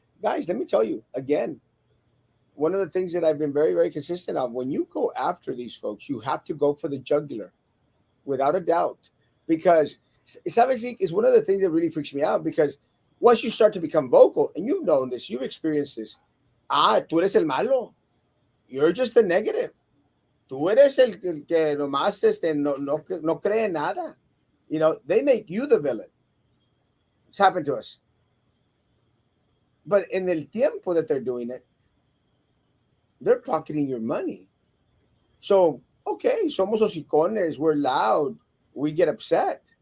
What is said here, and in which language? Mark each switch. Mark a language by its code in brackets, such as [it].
[en] Guys, let me tell you again, one of the things that I've been very, very consistent on, when you go after these folks, you have to go for the jugular without a doubt. Because [es] sabes [en] is one of the things that really freaks me out because once you start to become vocal, and you've known this, you've experienced this, [es] tú eres el malo. [en] You're just the negative. [es] Tú eres el que nomás no cree nada. [en] You know, they make you the villain. It's happened to us. But in [es] el tiempo [en] that they're doing it, they're pocketing your money. So, okay, [es] somos hocicones, [en] we're loud, we get upset.